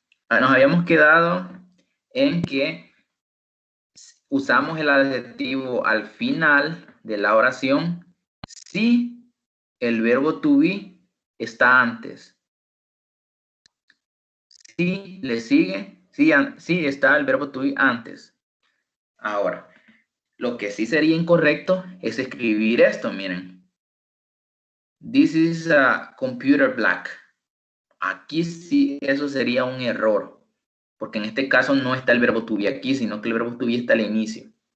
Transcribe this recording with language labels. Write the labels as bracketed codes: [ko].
[es] Nos habíamos quedado en que usamos el adjetivo al final de la oración si el verbo to be está antes. Si le sigue, si está el verbo to be antes. Ahora, lo que sí sería incorrecto es escribir esto, miren. [en] This is a computer black. [es] Aquí sí, eso sería un error. Porque en este caso no está el verbo to be aquí, sino que el verbo to be está al inicio.